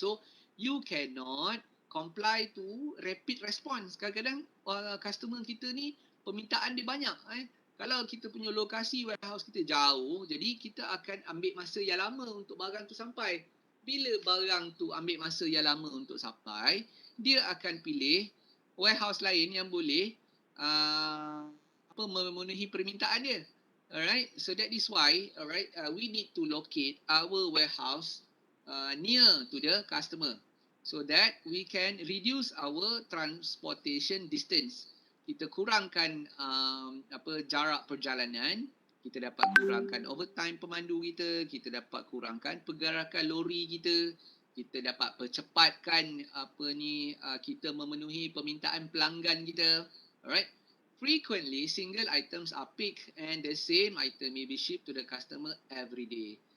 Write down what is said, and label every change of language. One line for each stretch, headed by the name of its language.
English: So you cannot comply to rapid response.
Malay: Kadang-kadang customer kita ni permintaan dia banyak. Kalau kita punya lokasi warehouse kita jauh, jadi kita akan ambil masa yang lama untuk barang tu sampai. Bila barang tu ambil masa yang lama untuk sampai, dia akan pilih warehouse lain yang boleh memenuhi permintaan dia.
English: Alright, so that is why, alright, we need to locate our warehouse near to the customer so that we can reduce our transportation distance.
Malay: Kita kurangkan jarak perjalanan, kita dapat kurangkan overtime pemandu kita dapat kurangkan pergerakan lori kita dapat percepatkan kita memenuhi permintaan pelanggan kita.
English: Alright. Frequently, single items are picked and the same item may be shipped to the customer every day.